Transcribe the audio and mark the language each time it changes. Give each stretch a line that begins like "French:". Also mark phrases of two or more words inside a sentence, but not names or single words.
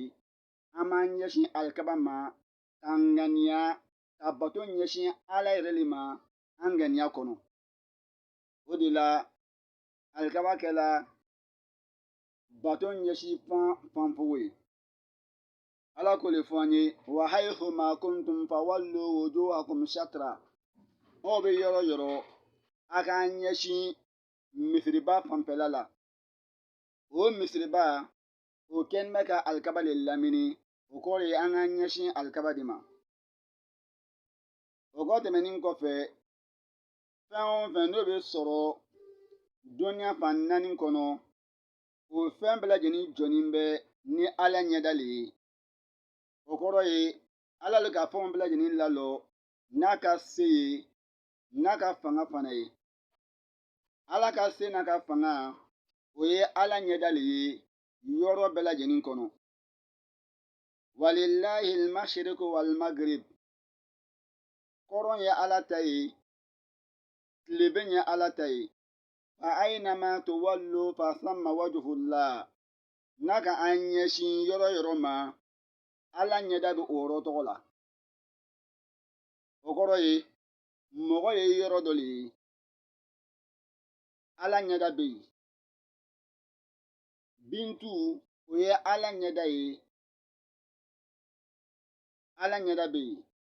Bambara: An b'an ɲɛsin alikaba ma ka ŋaniya ka bato ɲɛsin ala yɛrɛ le ma an ŋaniya kɔnɔ. O de la alikaba kɛla bato ɲɛsin fanfogo ye. Ala ko le fɔ an ye
Arabic: وحيث ما كنتم فولوا وجوهكم شطره.
Bambara: Aw bɛ yɔrɔ o yɔrɔ a k'an ɲɛsin misiriba fanfɛla la. O misiriba o kɛlen bɛ ka alikaba le lamini. O kɔrɔ ye an k'an ɲɛsin alikaba de ma. O kɔ tɛmɛnen kɔfɛ fɛn o fɛn n'o bɛ sɔrɔ duniya fan naani kɔnɔ o fɛn bɛɛ lajɛlen jɔnnen bɛ ni ala ɲɛda le ye. O kɔrɔ ye ala le ka fɛnw bɛɛ lajɛlen lalɔ n'a ka se ye n'a ka fanga fana ye. Ala ka se n'a ka fanga o ye ala ɲɛda le ye yɔrɔ bɛɛ lajɛlen kɔnɔ.
Arabic: ولله المشرق والمغرب.
Bambara: Kɔrɔn ye ala ta ye tileben ye ala ta ye.
Arabic: فأينما تولوا فثم وجه الله.
Bambara: N'a ka an ɲɛsin yɔrɔ yɔrɔ ma ala ɲɛda bɛ o yɔrɔ tɔgɔ la. O kɔrɔ ye mɔgɔ ye yɔrɔ dɔ le ye ala ɲɛda bɛ yen. Bintu o ye ala ɲɛda ye ala ɲɛda bɛ yen.